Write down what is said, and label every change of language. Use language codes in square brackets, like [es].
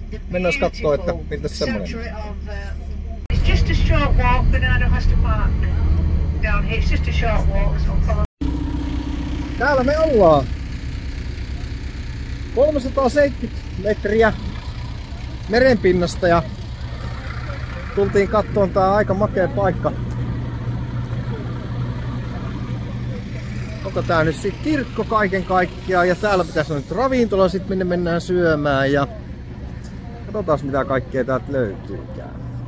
[fi] Mennään kattoo, että miltä semmoinen. [en] It's just a short walk. Bernardo has to park down here. It's just a short walk. So follow. [fi] Täällä me ollaan. 370 metriä merenpinnasta ja tultiin kattoon tää aika makea paikka. Onko tää nyt sit kirkko kaiken kaikkiaan ja täällä pitäisi olla nyt ravintola sit minne mennään syömään ja katsotaan mitä kaikkea täältä löytyykään.